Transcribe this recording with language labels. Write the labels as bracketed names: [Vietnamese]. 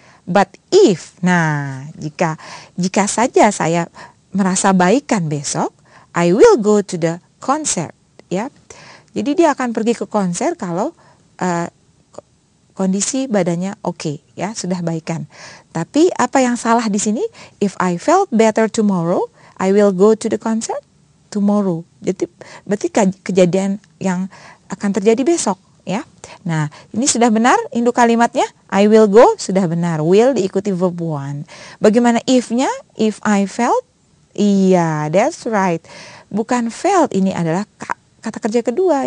[English] But if, nah, [Indonesian] jika saja saya merasa baikan besok, [English] I will go to the concert, ya. [Indonesian] Jadi dia akan pergi ke konser kalau kondisi badannya oke, ya, sudah baikan. Tapi apa yang salah di sini? [English] If I felt better tomorrow, I will go to the concert tomorrow. [Indonesian] Jadi berarti kejadian yang akan terjadi besok, ya. Nah, ini sudah benar induk kalimatnya. [English] I will go [Indonesian] sudah benar. Will diikuti verb one. Bagaimana if-nya? If I felt? [English] Iya, that's right. [Indonesian] Bukan felt, ini adalah kata kerja kedua.